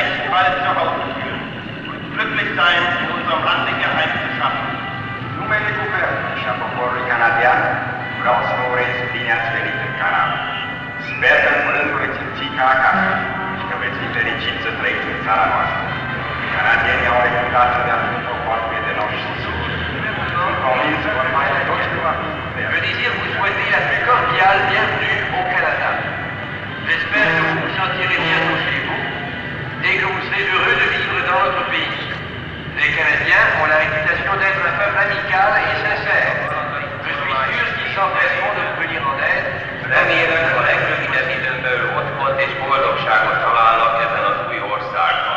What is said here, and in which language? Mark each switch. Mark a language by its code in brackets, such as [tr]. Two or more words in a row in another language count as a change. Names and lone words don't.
[de] bald zu Hause fühlen und glücklich sein, in unserem Lande geheim zu schaffen. [ro] Numele Guvernului și a poporului canadian vreau să vă urez bine ați venit în Canada. Sper că în curând vă veți simți ca acasă și că veți fi fericiți să trăiți în țara noastră. Canadienii au reputație de a fi un popor prietenos și sigur. Sunt convins că vor face tot ce va fi. [fr] Je désire vous souhaiter la plus cordiale bienvenue au Canada. J'espère que vous vous sentirez bientôt chez vous et que vous serez heureux de vivre dans notre pays. Les Canadiens ont la réputation d'être un peuple amical et sincère. Je suis sûr qu'ils s'empresseront de vous venir en aide. [hu] Remélem, a legrövidebb időn belül otthont és boldogságot találnak ezen az új országban.